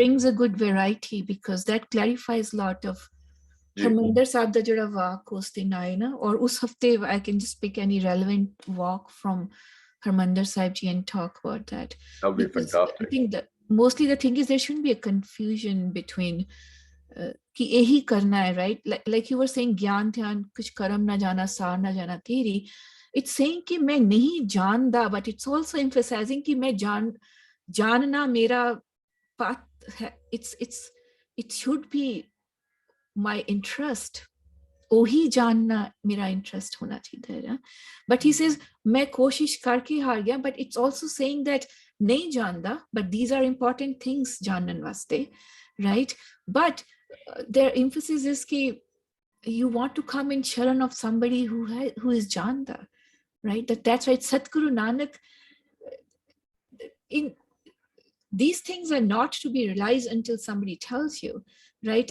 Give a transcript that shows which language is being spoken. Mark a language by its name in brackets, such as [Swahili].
[English] It brings a good variety because that clarifies a lot of Harmandir Sahib [Punjabi] da jada walk us din aaye na, or us hafte [English] I can just pick any relevant walk from Harmandir Sahib ji and talk about that. That would be Because fantastic. I think that mostly the thing is there shouldn't be a confusion between [Hindi] कि यही करना है, [English] right? Like you were saying, [Punjabi] ज्ञान ध्यान कुछ कर्म ना जाना सार ना जाना तेरी. [English] It's saying [Punjabi] कि मैं नहीं जानदा, [English] but it's also emphasizing [Punjabi] कि मैं जानना मेरा path है. [English] It should be my interest. [Hindi] वही जानना मेरा interest होना चाहिए. [English] But he says [Hindi] मैं कोशिश करके हार गया. [English] But it's also saying that [Punjabi] नहीं जानदा, [English] but these are important things [Punjabi] जानन वास्ते, [English] right? But their emphasis is that you want to come in sharan of somebody who is janda, right? That's right. Satguru Nanak, these things are not to be realized until somebody tells you, right?